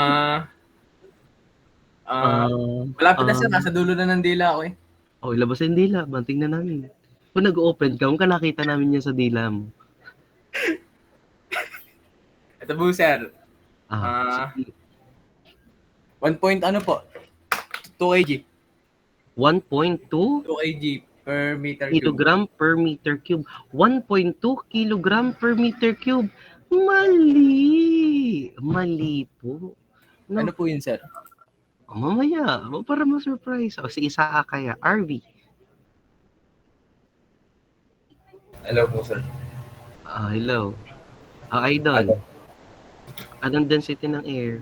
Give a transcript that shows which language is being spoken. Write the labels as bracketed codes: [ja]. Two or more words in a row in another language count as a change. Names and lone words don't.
[tl] Malapit na, sir. Nasa dulo na ng dila ako eh. Ilabas yung dila. Tingnan namin. Kung nag-open ka, kung nakita namin yan sa dila mo. Ito po, sir. Sige. 1 point ano po? 2 kg. 1.2 [en] 2 kg per meter cube. kilogram per meter cube. 1.2 kilogram per meter cube. [tl] Mali po. No? Ano po yun, sir? Mamaya, para ma-surprise. Si Isa kaya, RV. Hello po, sir. Hello. Idol. Anong density ng air?